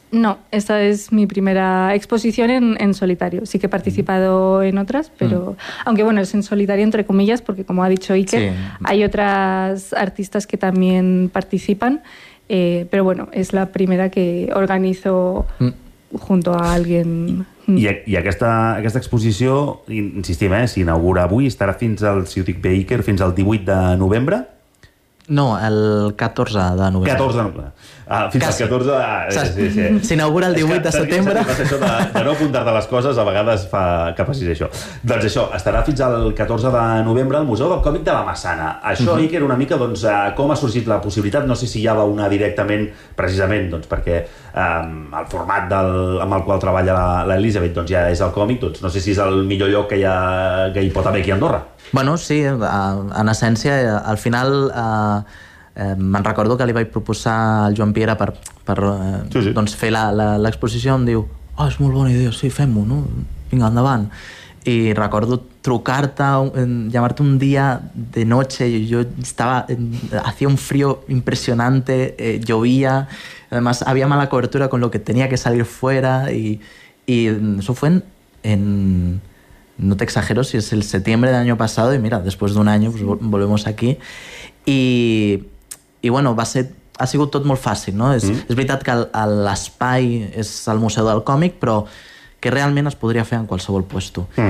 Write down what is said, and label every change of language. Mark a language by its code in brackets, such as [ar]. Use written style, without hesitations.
[es] No, esta es mi primera exposición en solitario. Sí que he participado en otras, pero... aunque bueno, es en solitario entre comillas, porque como ha dicho Iker, hay otras artistas que también participan, pero bueno, es la primera que organizo junto a alguien... [ca] I aquesta exposició, insistim, s'inaugura avui, estarà fins al, si ho dic bé, Iker, fins al 18 de novembre? No, el 14 de novembre. 14 de novembre. Fins al 14 de... Sí. S'inaugura el 18 de setembre. De no apuntar-te les coses, a vegades fa que passis això. Doncs això, estarà fins al 14 de novembre al Museu del Còmic de la Massana. Això, Iker, una mica, doncs, com ha sorgit la possibilitat? No sé si hi ha una directament, precisament, doncs, perquè el format amb el qual treballa l'Elisabet, doncs, ja és el còmic, doncs, no sé si és el millor lloc que hi pot haver aquí a Andorra. Bueno, sí, en essència, al final me'n recordo que li vaig proposar al Joan Piera per doncs fer l'exposició, em diu, és molt bona idea, sí, fem-ho, no? Vinga, endavant. I recordo trucar-te, [es] llamar-te un dia de noche, jo estava, hacía un frío impresionante, llovia, además había mala cobertura con lo que tenía que salir fuera, y eso fue en no te exagero, si es el septiembre del año pasado, y mira, después de un año pues volvemos aquí. Y bueno, va a ser [ca] ha sigut tot molt fàcil, no? És veritat que l'espai és el Museu del Còmic, però que realment es podria fer en qualsevol puesto.